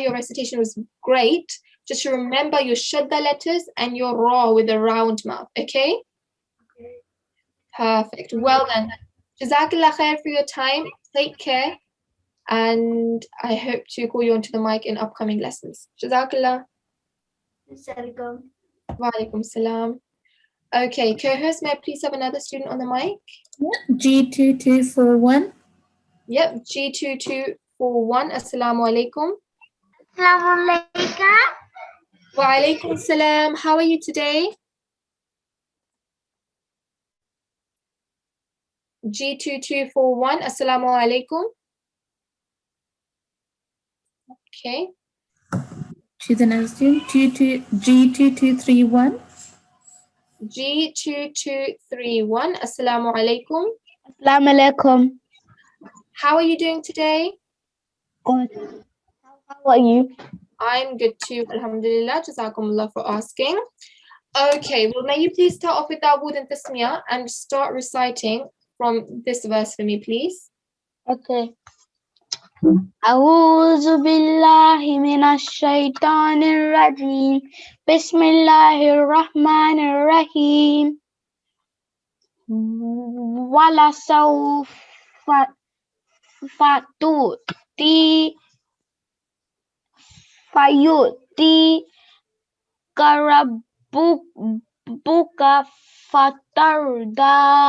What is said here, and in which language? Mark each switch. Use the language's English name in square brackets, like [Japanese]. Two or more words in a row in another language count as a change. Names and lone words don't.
[English] Your recitation was great. Just remember your shadda letters and your ra with a round mouth. Okay? Perfect. Well then. [Arabic] جزاك الله خير [English] for your time. Take care. And I hope to call you onto the mic in upcoming lessons. [Arabic] جزاك الله. وعليكم السلام. [English] Okay, co-host, may I please have another student on the mic? G2241. Yep, [Arabic] G2241. السلام عليكم. السلام عليكم. وعليكم السلام. [English] How are you today? G2241. [Arabic] السلام عليكم. [English] Okay. She's another student. G2231. [Arabic] G2231. السلام عليكم. السلام عليكم. [English] How are you doing today? Good. How are you? I'm good too. Alhamdulillah. Jazakumullah for asking. Okay, well, may you please start off with Dawood and Tasmiyah and start reciting from this verse for me, please. Okay. [Arabic] أعوذ بالله من الشيطان الرجيم بسم الله الرحمن الرحيم ولسوف فيؤتيك ربك فترضى